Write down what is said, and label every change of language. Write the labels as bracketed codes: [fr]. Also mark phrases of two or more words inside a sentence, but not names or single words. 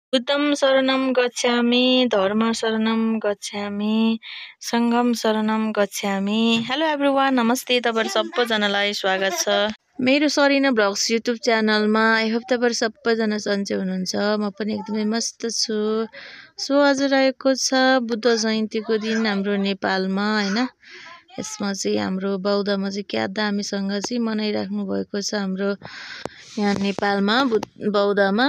[pi] बुद्धं शरणं गच्छामि, धर्म शरणं गच्छामि, सङ्घं शरणं गच्छामि। [en] Hello everyone, नमस्ते। [ne] तपाईँहरू सबैजनालाई स्वागत छ मेरो सरिना ब्लग्स [en] YouTube channelमा। I hope [ne] तपाईँहरू सबैजना सन्चै हुनुहुन्छ। म पनि एकदमै मस्त छु। सो आज रहेको छ बुद्ध जयन्तीको दिन हाम्रो नेपालमा हैन। यसमा चाहिँ हाम्रो बौद्धमा चाहिँ क्या दामीसँग चाहिँ मनाइराख्नु भएको छ हाम्रो यहाँ नेपालमा बौद्धमा।